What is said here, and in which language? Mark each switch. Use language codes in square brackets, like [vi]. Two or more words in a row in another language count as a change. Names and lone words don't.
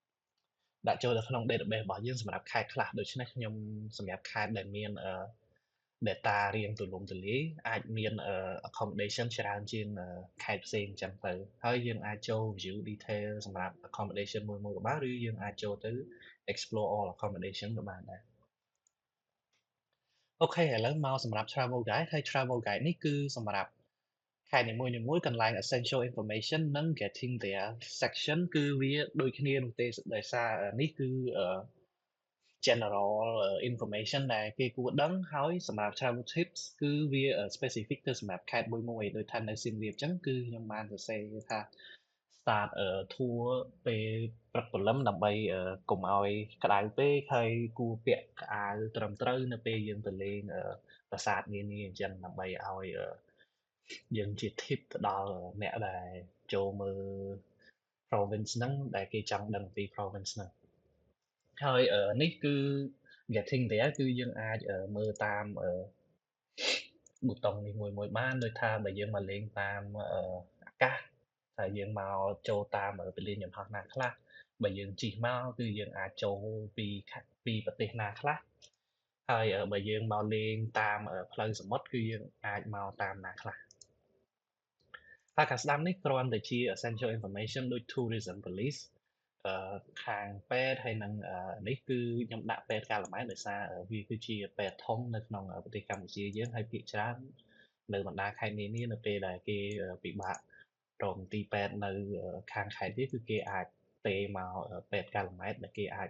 [km] database របស់យើងសម្រាប់ខេត្តខ្លះដូច្នេះខ្ញុំសម្រាប់ខេត្តដែលមាន data រៀងទូលំទូលាយអាចមាន accommodation ច្រើនជាងខេត្តផ្សេងអញ្ចឹងទៅហើយយើងអាចចូល [en] view detail [km] សម្រាប់ accommodation មួយក៏បានឬយើងអាចចូលទៅ [en] explore all accommodation [km] ក៏បានដែរ អូខេឥឡូវមកសម្រាប់ [en] travel guide [km] ហើយ [en] travel guide [km] នេះគឺសម្រាប់ខេត្តនីមួយៗកន្លែង [en] essential information [km] និង [en] getting there section [km] គឺវាដូចគ្នានោះទេដោយសារនេះគឺ [en] general information [km] ដែលគេគួរដឹងហើយសម្រាប់ [en] travel tips [km] គឺវា specific ទៅសម្រាប់ខេត្តមួយដូចថានៅសៀមរាបអញ្ចឹងគឺខ្ញុំបានសរសេរថា [en] start tour [km] ពេលព្រឹកព្រលឹមដើម្បីកុំឲ្យក្តៅ ពេកហើយគួរពាក់ខោអាវត្រឹមត្រូវនៅពេលយើងទៅលេងប្រាសាទនានាអញ្ចឹងដើម្បីឲ្យយើងជា tip ទៅដល់អ្នកដែលចូលមើល province ហ្នឹងដែលគេចង់ដឹងពី province ហ្នឹងហើយនេះគឺ [en] getting there [km] គឺយើងអាចមើលតាមប៊ូតុងនេះមួយបានដូចថាបើយើងមកលេងតាមអាកាសតែយើងមកចូលតាមពលានយន្តហោះណាខ្លះបើយើងជិះមកគឺ យើងអាចចូលពីប្រទេសណាខ្លះហើយបើយើងមកលេងតាមផ្លូវសមុទ្រគឺយើងអាចមកតាមណាខ្លះហើយខាងស្ដាំនេះគ្រាន់តែជា [en] essential information [km] ដូច [en] tourism police [km] ខាងពេទ្យហើយនឹងនេះគឺខ្ញុំដាក់ពេទ្យកាលម៉ែនដោយសារវាគឺជាពេទ្យធំនៅក្នុងប្រទេសកម្ពុជាយើងហើយភាគច្រើន នៅបណ្ដាខេត្តនានានៅពេលដែលគេពិបាករកមន្ទីរពេទ្យនៅខាងខេត្តវាគឺគេអាចទេមកពេទ្យកាលម៉ែនដែលគេអាច